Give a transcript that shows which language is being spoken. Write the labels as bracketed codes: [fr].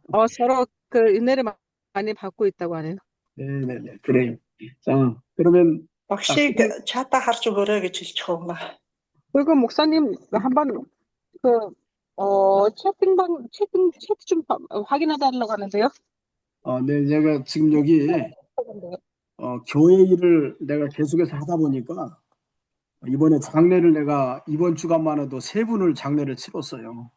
[ko] 서로 그 은혜를 많이 받고 있다고 하네요. 네. 그래요. 자, 그러면 [mn] Багшийг чата харж өгөөрэй гэж хэлчих юм ба. [ko] 그리고 목사님 한번 채팅 좀 확인해달라고 하는데요. 네, 제가 지금 여기 교회 일을 내가 계속해서 하다 보니까 이번에 장례를 내가 이번 주간만 해도 3분을 장례를 치렀어요.